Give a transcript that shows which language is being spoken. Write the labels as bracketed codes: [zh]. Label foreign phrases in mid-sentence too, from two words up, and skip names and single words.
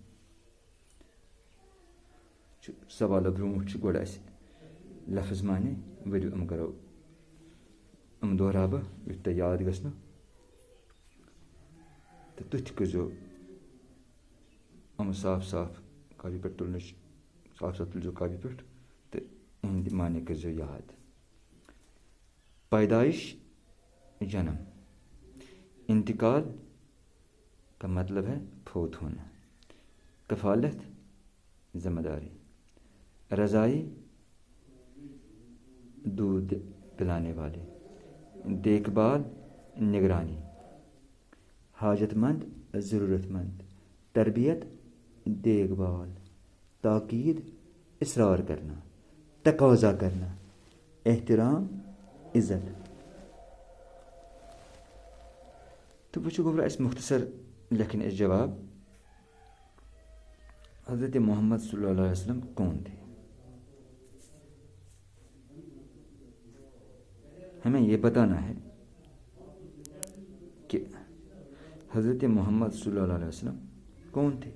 [ks] سوالو برونٛٹھ چھُ گۄڈٕ اَسہِ لفظ معنے ؤرِو کرو دۄہراو بہٕ یُتھ تۄہہِ یاد گژھنو تہٕ تُہۍ تہِ کٔرزیو صاف صاف کاپی پٮ۪ٹھ تُلنٕچ صاف تُلزیو کاپی پٮ۪ٹھ تہٕ یِہِنٛدِ معنے کٔرزیو یاد. [ur] پیدائش جنم, انتقال کا مطلب ہے فوت ہونا, کفالت ذمہ داری, رضائی دودھ پلانے والے, دیکھ بھال نگرانی, حاجت مند ضرورت مند, تربیت دیکھ بھال, تاکید اصرار کرنا, تقاضا کرنا, احترام عزت. [ks] تو وٕچھو گوٚبرا اَسہِ مختصر لیکھٕنۍ اَسہِ جواب. [ur] حضرت محمد [ar] صلی اللہ علیہ وسلم [ur] کون تھے؟ ہمیں یہ بتانا ہے کہ حضرت محمد [ar] صلی اللہ علیہ وسلم [ur] کون تھے.